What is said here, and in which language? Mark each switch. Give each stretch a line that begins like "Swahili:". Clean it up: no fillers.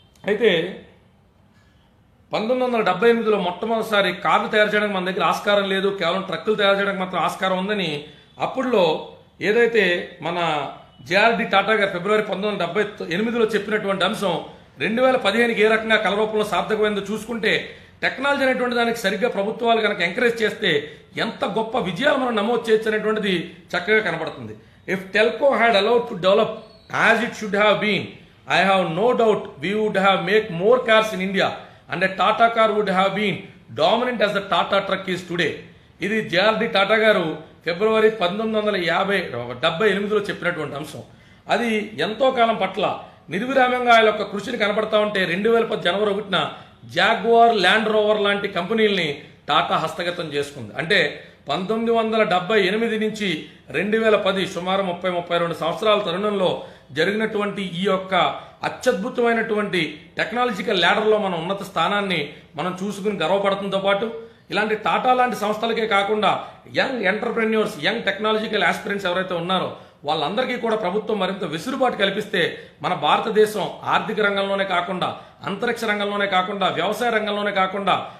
Telugu: అయితే 1978లో మొట్టమొదటిసారి కార్లు తయారు చేయడానికి మన దగ్గర ఆస్కారం లేదు, కేవలం ట్రక్కులు తయారు చేయడానికి మాత్రం ఆస్కారం ఉందని అప్పుడులో ఏదైతే మన జేఆర్డి టాటా గారు ఫిబ్రవరి 1978లో చెప్పినటువంటి అంశం 2015కి ఏ రకంగా కళ రూపంలో సార్థకమైందో చూసుకుంటే టెక్నాలజీ అనేటువంటి దానికి సరిగ్గా ప్రభుత్వాలు కనుక ఎంకరేజ్ చేస్తే ఎంత గొప్ప విజయాలు మనం నమోదు చేయొచ్చు అనేటువంటిది చక్కగా కనబడుతుంది.
English: If Telco had allowed to develop as it should have been, I have no doubt we would have made more cars in India and a Tata car would have been dominant as the Tata truck is today.
Telugu: ఇది JRD Tata గారు ఫిబ్రవరి 1978లో చెప్పినటువంటి అంశం. అది ఎంతో కాలం పట్ల నిర్విరామంగా ఆయన యొక్క కృషిని కనబడతా ఉంటే 2010 జనవరి 1న జాగ్వార్, ల్యాండ్ రోవర్ లాంటి కంపెనీల్ని టాటా హస్తగతం చేసుకుంది. అంటే 1978 నుంచి 2010 సుమారు 32 సంవత్సరాల తరుణంలో జరిగినటువంటి ఈ యొక్క అత్యద్భుతమైనటువంటి టెక్నాలజికల్ ల్యాడర్లో మన ఉన్నత స్థానాన్ని మనం చూసుకుని గర్వపడటంతో పాటు ఇలాంటి టాటా లాంటి సంస్థలకే కాకుండా
English: young entrepreneurs, young technological aspirants
Telugu: ఎవరైతే ఉన్నారో వాళ్ళందరికీ కూడా ప్రభుత్వం మరింత వెసులుబాటు కల్పిస్తే మన భారతదేశం ఆర్థిక రంగంలోనే కాకుండా అంతరిక్ష రంగంలోనే కాకుండా వ్యవసాయ రంగంలోనే కాకుండా